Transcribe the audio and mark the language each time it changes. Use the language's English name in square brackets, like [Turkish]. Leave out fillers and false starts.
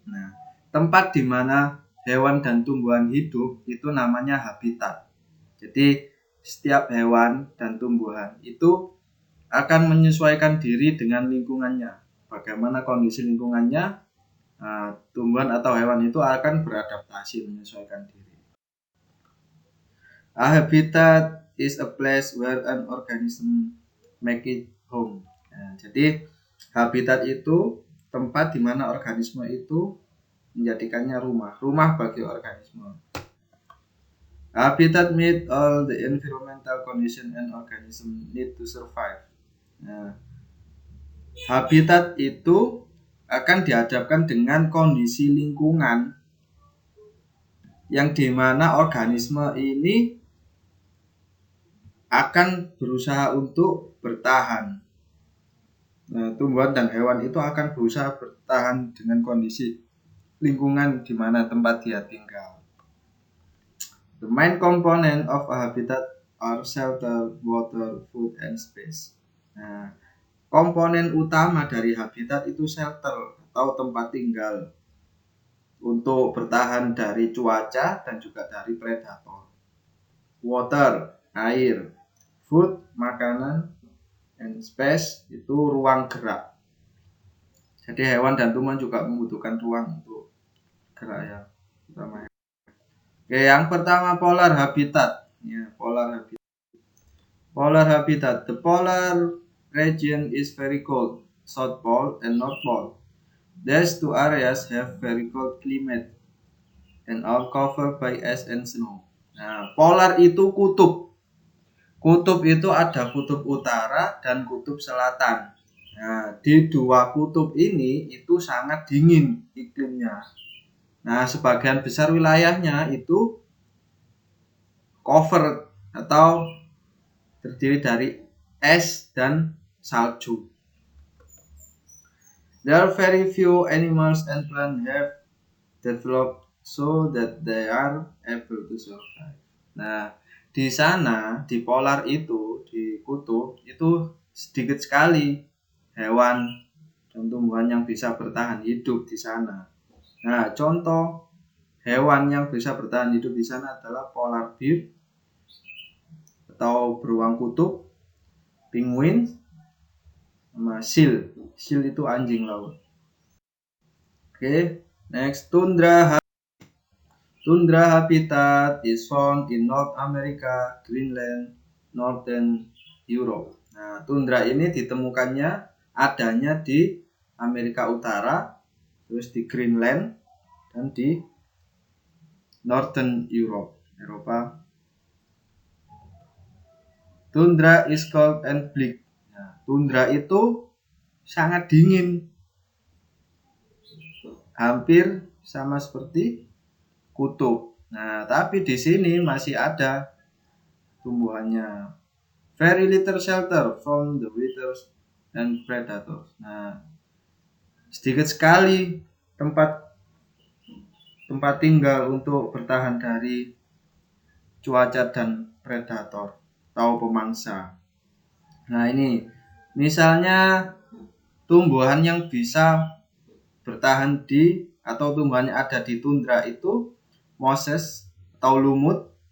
[Indonesian] Nah, tempat di mana hewan dan tumbuhan hidup itu namanya habitat. Jadi setiap hewan dan tumbuhan itu akan menyesuaikan diri dengan lingkungannya. Bagaimana kondisi lingkungannya, tumbuhan atau hewan itu akan beradaptasi menyesuaikan diri. [English] A habitat is a place where an organism make it home. [Indonesian] Nah, jadi habitat itu tempat di mana organisme itu menjadikannya rumah bagi organisme. [English] Habitat meet all the environmental condition and organism need to survive. [Indonesian] Nah, habitat itu akan dihadapkan dengan kondisi lingkungan yang dimana organisme ini akan berusaha untuk bertahan. Nah, tumbuhan dan hewan itu akan berusaha bertahan dengan kondisi lingkungan di mana tempat dia tinggal. [English] The main component of a habitat are shelter, water, food, and space. [Indonesian] Nah, komponen utama dari habitat itu shelter atau tempat tinggal untuk bertahan dari cuaca dan juga dari predator. Water, air, food, makanan, [English] and space [Indonesian] itu ruang gerak. Jadi hewan dan tumbuhan juga membutuhkan ruang untuk gerak ya, terutama. Oke, yang pertama polar habitat. Ya, polar habitat. Polar habitat. [English] The polar region is very cold, South Pole and North Pole. These two areas have very cold climate and are covered by ice and snow. [Indonesian] Nah, polar itu kutub. Kutub itu ada kutub utara dan kutub selatan. Nah, di dua kutub ini itu sangat dingin iklimnya. Nah, sebagian besar wilayahnya itu covered atau terdiri dari es dan salju. [English] There are very few animals and plants have developed so that they are able to survive. [Indonesian] Nah, di sana, di polar itu, di kutub, itu sedikit sekali hewan dan tumbuhan yang bisa bertahan hidup di sana. Nah, contoh hewan yang bisa bertahan hidup di sana adalah polar bear atau beruang kutub, penguin, sama seal. Seal itu anjing laut. Oke, next tundra. [English] Tundra habitat is found in North America, Greenland, Northern Europe. [Indonesian] Nah, tundra ini ditemukannya adanya di Amerika Utara, terus di Greenland, dan di Northern Europe, Eropa. [English] Tundra is cold and bleak. [Indonesian] Nah, tundra itu sangat dingin, hampir sama seperti kutub. Nah, tapi di sini masih ada tumbuhannya. [English] Very little shelter from the winters and predators. [Indonesian] Nah, sedikit sekali tempat tinggal untuk bertahan dari cuaca dan predator atau pemangsa. Nah, ini misalnya tumbuhan yang bisa bertahan di atau tumbuhan yang ada di tundra itu moses atau lumut,